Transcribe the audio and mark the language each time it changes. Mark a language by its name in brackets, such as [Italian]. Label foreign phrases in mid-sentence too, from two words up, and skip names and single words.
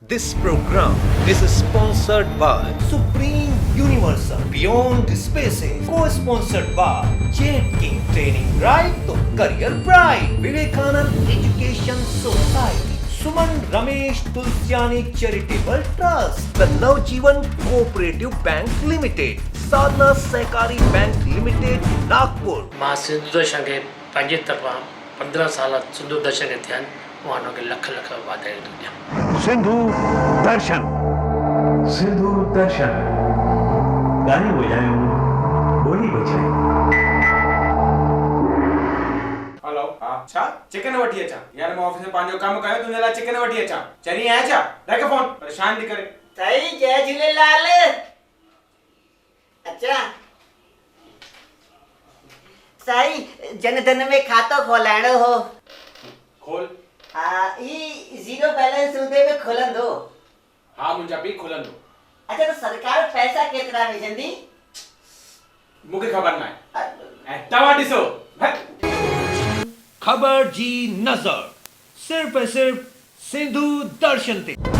[English] This program is sponsored by Supreme Universal Beyond Spaces, co-sponsored by Jet King Training Right to Career Bright, Vivekanand Education Society, Suman Ramesh Tulsiani Charitable Trust, the Navjeevan Cooperative Bank Limited, Sadhana Sehkari Bank Limited, Nagpur. [Sindhi] मां सिंधु दर्शन खे पंहिंजे तरफ़ां 15 साल सिंधु दर्शन खे थिया आहिनि उन्हनि खे लख लख वाधायूं थो ॾियां। सिंधु दर्शन, सिंधु दर्शन, गाने बजायूं, बोली बजायूं। हेलो, हाँ, छा चिकन वठी अचां यार, मैं ऑफिस में पंहिंजो कमु कयो तुंहिंजे लाइ चिकन वठी अचां, चरी आया छा? रख फोन, परेशान थी करे। साईं जय झूलेलाल। अच्छा साईं जनधन में खातो खोलाइणो हो। खोल। हाँ ई जीरो बैलेंस हूंदे में खोलंदो। हाँ मुंहिंजा पीउ खोलंदो। अच्छा तो सरकार पैसा केतिरा विझंदी? मूंखे ख़बर न आहे। ऐं तव्हां ॾिसो। खबर जी नजर सिर्फ ऐं सिर्फ सिंधु दर्शन ते।